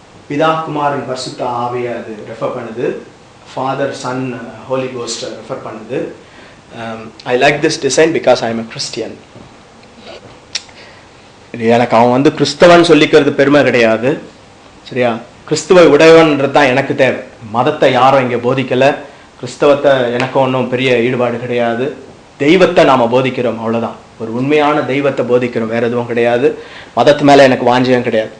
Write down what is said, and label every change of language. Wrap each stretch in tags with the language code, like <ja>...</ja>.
<ta>பிதா குமாரன் பரிசுத்த ஆவியை அது ரெஃபர் பண்ணுது. Father son Holi cost refer பண்ணுது.</ta> <en>I like this design because I am a Christian.</en> <ta>எனக்கு அவன் கிறிஸ்தவன் சொல்லிக்கிறது பெருமை கிடையாது, சரியா? கிறிஸ்துவ உடையவன்றது தான் எனக்கு தேவை. மதத்தை யாரும் இங்கே போதிக்கலை. கிறிஸ்தவத்தை எனக்கு ஒன்றும் பெரிய ஈடுபாடு கிடையாது. தெய்வத்தை நாம் போதிக்கிறோம், அவ்வளோதான். ஒரு உண்மையான தெய்வத்தை போதிக்கிறோம், வேற எதுவும் கிடையாது. மதத்து மேலே எனக்கு வாஞ்சியம் கிடையாது.</ta>